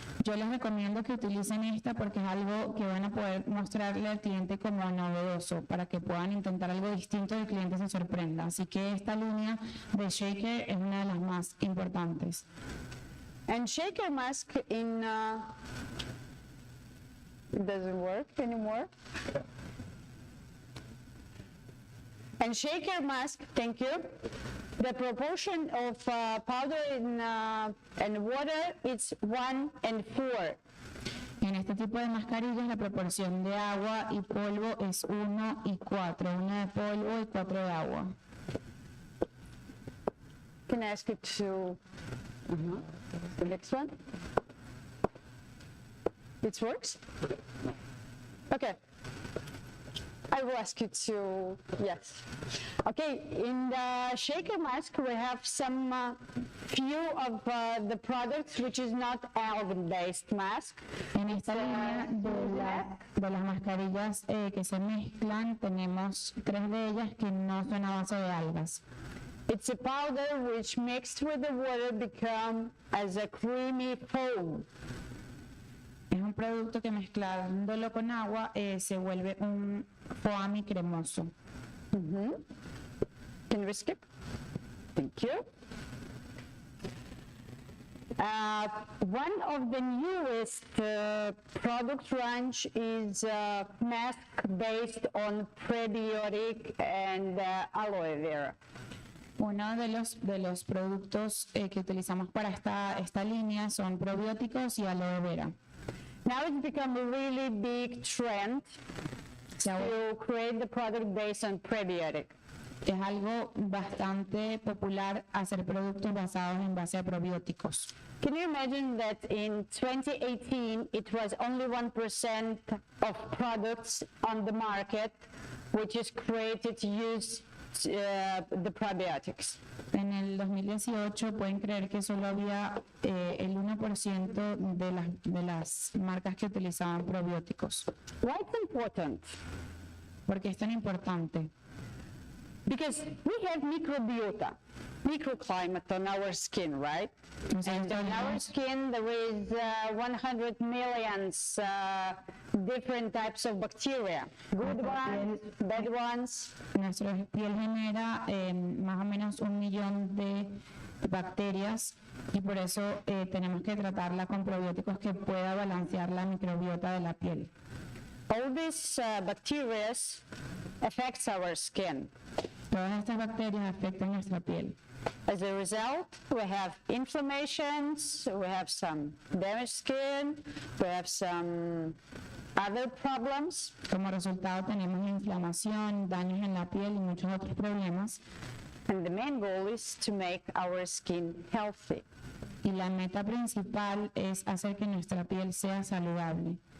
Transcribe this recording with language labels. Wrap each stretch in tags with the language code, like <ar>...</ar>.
<es>Yo les recomiendo que utilicen esta porque es algo que van a poder mostrarle al cliente como novedoso, para que puedan intentar algo distinto y el cliente se sorprenda. Así que esta línea de shaker es una de las más importantes.</es> <en>And shaker mask it doesn't work anymore. And shaker mask, thank you. The proportion of powder and water, it's 1:4.</en> <es>En este tipo de mascarillas la proporción de agua y polvo es 1 y 4, 1 de polvo y 4 de agua.</es> <en>Can I ask you to the next one? It works? Okay. I will ask you to, yes. Okay, in the shaker mask we have some few of the products which is not algae-based mask.</en> <es>En esta línea de las mascarillas que se mezclan tenemos 3 de ellas que no son a base de algas.</es> <en>It's a powder which mixed with the water become as a creamy foam.</en> <es>Es un producto que mezclándolo con agua se vuelve un foamy cremoso.</es> <en>Can we skip? Thank you. One of the newest product range is mask based on prebiotic and aloe vera.</en> <es>Uno de los productos que utilizamos para esta línea son probióticos y aloe vera.</es> <en>Now it's become a really big trend to create the product based on prebiotic.</en> <es>Es algo bastante popular hacer productos basados en base a probióticos.</es> <en>Can you imagine that in 2018 it was only 1% of products on the market which is created to use the probiotics?</en> <es>En el 2018 pueden creer que solo había el 1% de las marcas que utilizaban probióticos.</es> <en>Why it's important?</en> <es>¿Por qué es tan importante?</es> <en>Because we have microbiota, microclimate on our skin, right? And on our skin there is 100 million different types of bacteria, good ones, bad ones.</en> <es>Nuestra piel genera más o menos 1 millón de bacterias y por eso tenemos que tratarla con probióticos que pueda balancear la microbiota de la piel.</es> <en>All these bacteria affects our skin.</en> <es>Todas estas bacterias afectan nuestra piel.</es> <en>As a result, we have inflammations, we have some damaged skin, we have some other problems.</en> <es>Como resultado tenemos inflamación, daños en la piel y muchos otros problemas.</es> <en>And the main goal is to make our skin healthy.</en> <es>Y la meta principal es hacer que nuestra piel sea saludable.</es>